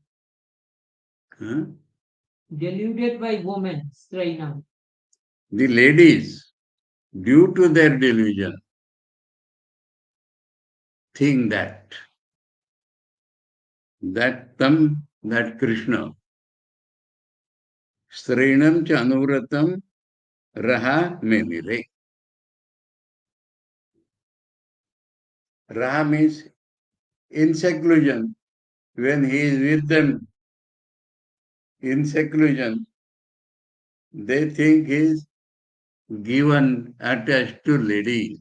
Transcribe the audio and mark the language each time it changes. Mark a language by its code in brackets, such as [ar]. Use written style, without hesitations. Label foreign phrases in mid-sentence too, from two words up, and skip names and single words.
[en] Huh? Deluded by woman, strainam. The ladies, due to their delusion, think that that Krishna, [sa] strainam cha anuvratam raha memire. [en] Raha means in seclusion. When he is with them in seclusion, they think he is given, attached to ladies.